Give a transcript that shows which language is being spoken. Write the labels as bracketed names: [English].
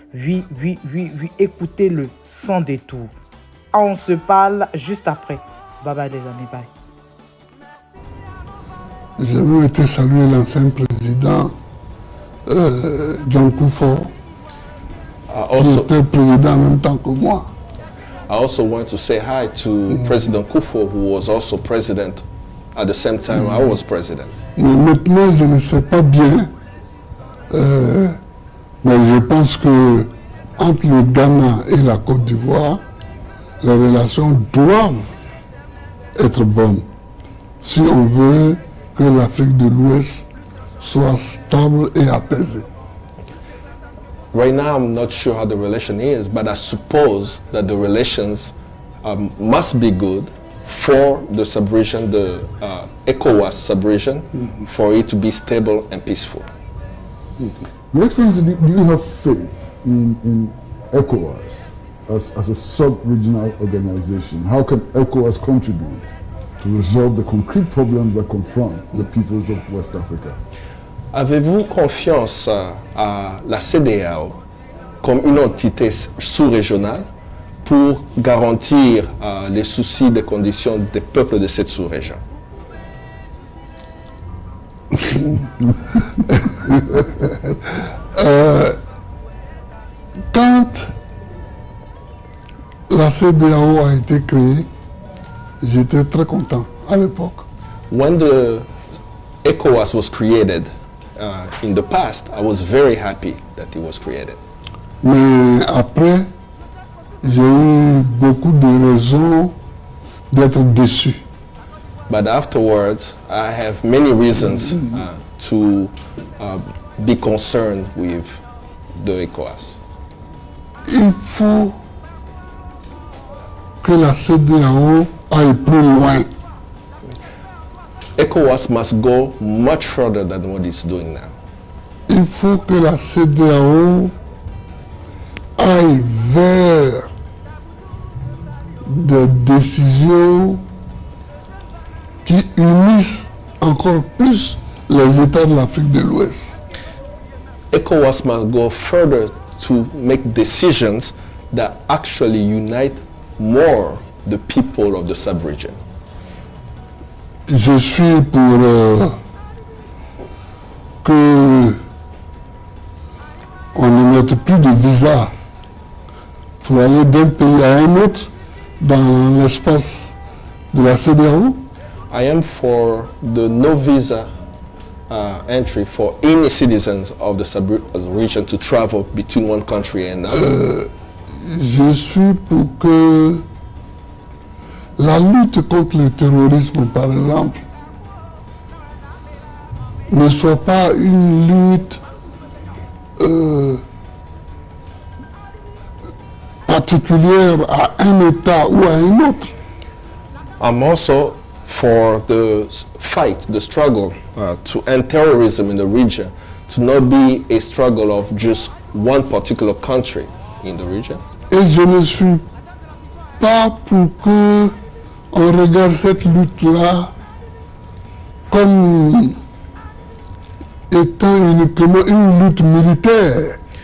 [French] Oui. Écoutez-le sans détour. On se parle juste après. Bye bye, les amis. Bye. Je veux te saluer l'ancien président John Kufuor, qui était président en même temps que moi. [English] I also want to say hi to President Kufuor, who was also president at the same time I was president. [French] Mais maintenant, je ne sais pas bien, mais je pense que entre le Ghana et la Côte d'Ivoire, les relations doivent être bonnes si on veut que l'Afrique de l'Ouest soit stable et apaisée. [English] Right now, I'm not sure how the relation is, but I suppose that the relations must be good for the sub-region, the ECOWAS sub-region, for it to be stable and peaceful. Your Excellency, do you have faith in ECOWAS as a sub-regional organization? How can ECOWAS contribute to resolve the concrete problems that confront the peoples of West Africa? [French] Avez-vous confiance à la CEDEAO comme une entité sous-régionale pour garantir les soucis des conditions des peuples de cette sous-région? Quand la CEDEAO a été créée, j'étais très content à l'époque. [English] When the ECOWAS was created in the past, I was very happy that it was created. [French] Mais après, j'ai eu beaucoup de raisons d'être déçu. [English] But afterwards, I have many reasons to be concerned with the ECOWAS. [French] Il faut que la CEDEAO aille plus loin. [English] ECOWAS must go much further than what it's doing now. [French] Il faut que la CEDEAO aille vers des décisions qui unissent encore plus les États de l'Afrique de l'Ouest. [English] ECOWAS must go further to make decisions that actually unite more the people of the sub-region. [French] Je suis pour que on ne mette plus de visa pour aller d'un pays à un autre dans l'espace de la CEDEAO. [English] I am for the no visa entry for any citizens of the sub-region to travel between one country and another. [French] Je suis pour que la lutte contre le terrorisme, par exemple, ne soit pas une lutte particulière à un État ou à un autre. [English] I'm also for the fight, the struggle to end terrorism in the region, to not be a struggle of just one particular country in the region. [French] Et je ne suis pas pour que on regarde cette lutte-là comme étant uniquement une lutte militaire.